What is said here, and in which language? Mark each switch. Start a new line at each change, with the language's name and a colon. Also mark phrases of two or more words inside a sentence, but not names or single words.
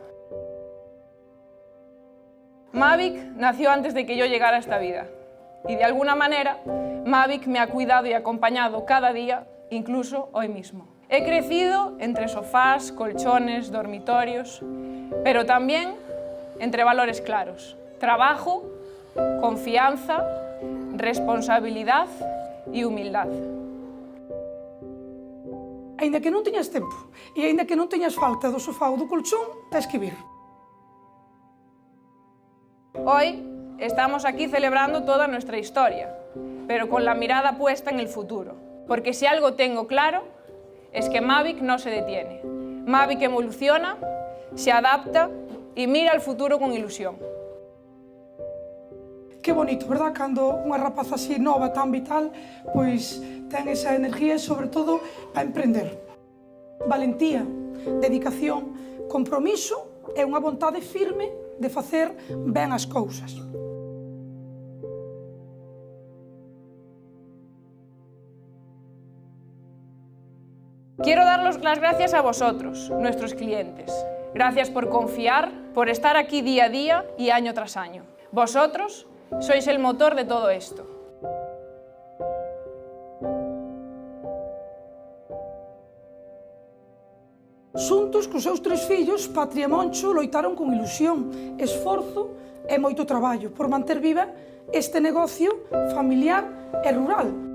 Spanish: Mavic nació antes de que yo llegara a esta vida y de alguna manera Mavic me ha cuidado y acompañado cada día, incluso hoy mismo. He crecido entre sofás, colchones, dormitorios, pero también entre valores claros: trabajo, confianza, responsabilidad e humildad.
Galician: Aínda que non teñas tempo e aínda que non teñas falta do sofá ou do colchón, tens que vir.
Spanish: Hoy estamos aquí celebrando toda nuestra historia, pero con la mirada puesta en el futuro. Porque si algo tengo claro, es que Mavic no se detiene. Mavic evoluciona, se adapta y mira al futuro con ilusión. Que bonito, verdad?
Galician: Cando unha rapaza así nova, tan vital, pois ten esa enerxía e, sobre todo, a emprender. Valentía, dedicación, compromiso e unha vontade firme de facer ben as cousas.
Spanish: Quiero dar las gracias a vosotros, nuestros clientes. Gracias por confiar, por estar aquí día a día y año tras año. Vosotros sois el motor de todo esto.
Galician: Xuntos cos seus 3 fillos, Patria e Moncho loitaron con ilusión, esforzo e moito traballo por manter viva este negocio familiar e rural.